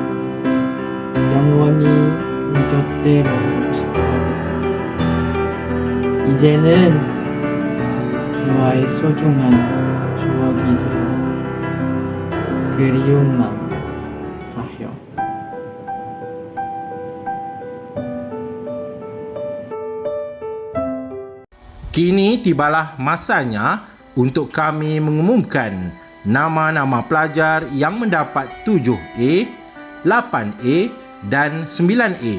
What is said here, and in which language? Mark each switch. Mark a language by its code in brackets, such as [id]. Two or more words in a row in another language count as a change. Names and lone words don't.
[ko] 영원히 네 곁에 머물고 싶어. 이제는 너와의 소중한 추억이 되어 그리움만 쌓여. [ms] Kini tibalah masanya untuk kami mengumumkan nama-nama pelajar yang mendapat 7A, 8A dan 9A.